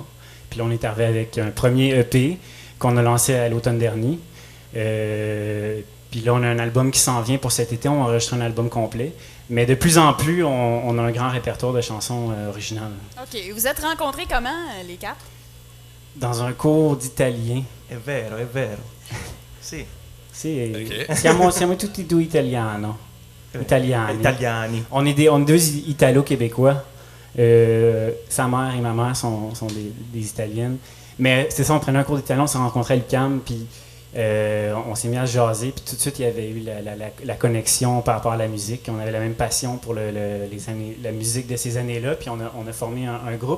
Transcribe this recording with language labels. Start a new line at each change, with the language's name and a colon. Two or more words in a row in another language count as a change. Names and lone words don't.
French: Puis là, on est arrivé avec un premier EP qu'on a lancé à l'automne dernier. Puis là, on a un album qui s'en vient pour cet été. On va enregistrer un album complet. Mais de plus en plus, on a un grand répertoire de chansons originales. OK. Vous êtes rencontrés comment, les 4? Dans un cours d'italien.
Italian: È vero. Sì. Sì, Ok. siamo tutti due italiani. Italiani.
French: On est deux Italo-Québécois. Sa mère et ma mère sont des Italiennes. Mais c'est ça, on prenait un cours d'italien, on s'est rencontrés à l'UQAM, puis on s'est mis à jaser, puis tout de suite, il y avait eu la connexion par rapport à la musique. On avait la même passion pour la musique de ces années-là, puis on a formé un groupe.